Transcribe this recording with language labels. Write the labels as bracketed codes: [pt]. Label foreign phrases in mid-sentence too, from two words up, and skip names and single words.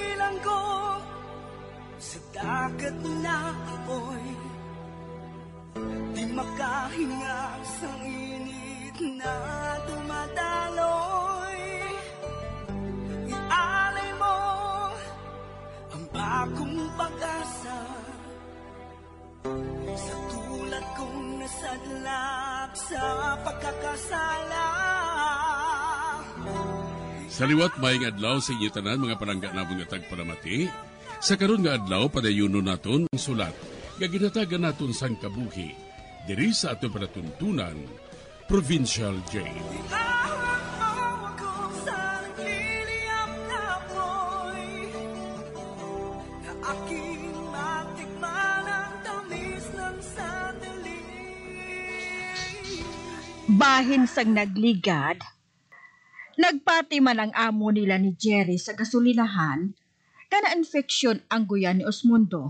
[tl] bilanggo sa dagat na apoy, di makahinga sa init na dumadaloy. Ialay mo ang bagong pag-asa sa tulad kong nasadlak sa pagkakasala. [hil] Sa liwat maing adlaw sa inyo tanan mga palangga namon nga tagparamati. Sa karon nga adlaw padayunon naton ang sulat nga ginatagan naton sang kabuhi diri sa aton panatuntunan Provincial Jail. Bahin sang nagligad, nagpati man ang amo nila ni Jerry sa gasolinahan ka na-infeksyon ang guyan ni Osmundo.